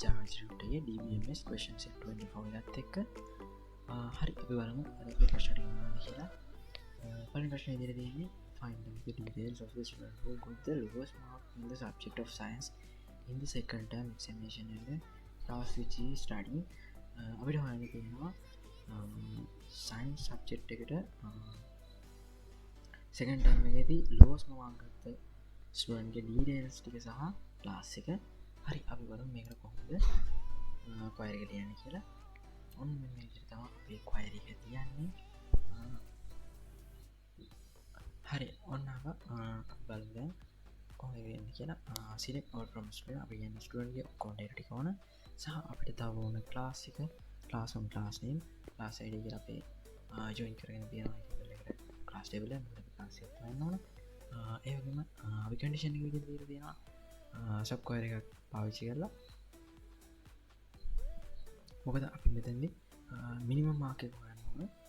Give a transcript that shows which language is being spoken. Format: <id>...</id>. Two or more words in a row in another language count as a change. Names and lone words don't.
<en>Institute DBMS question set 24</en> <si>එකත් එක්ක හරි අපි බලමු අද අපි ප්‍රශ්න ටික මොනවද කියලා. පළවෙනි ප්‍රශ්නේ ඉදිරියට තියෙන්නේ</si> <en>find out the details of the student who got the lowest mark in the subject of science in the second term examination in the class which he is studying.</en> <si>අපිට හොයන්න තියෙනවා</si> <en>science subject</en> <si>එකට</si> <en>second term</en> <si>එකේදී</si> <en>lowest mark</en> <si>ගත්ත ස්ටුඩන්ට් ගේ details ටික සහ ක්ලාස් එක. හරි අපි බලමු මේකට කොහොමද query එක ලියන්නේ කියලා. ඔන්න මෙන්න මේ විදිහට තමයි අපි query එක තියන්නේ. හරි ඔන්න අපි බලමු දැන් කොහොමද වෙන්නේ කියලා.</si> <en>select all from student</en> <si>අපි කියන්නේ ස්ටුඩන්ට් ගේ contact ටික ඕන සහ අපිට තව ඕන ක්ලාස් එක</si> <en>class on class name class id</en> <si>කියලා අපි join කරගෙන තියෙනවා table එකට</si> <en>class table</en> <si>එක මොකද class එක ගන්න ඕන. ඒ වගේම අපි condition එක විදිහට දීලා තියෙනවා</si> <en>sub query</en> <si>එකක් පාවිච්චි කරලා. මොකද අපි මෙතනදී</si> <en>minimum mark</en> <si>එක හොයන්න ඕන.</si>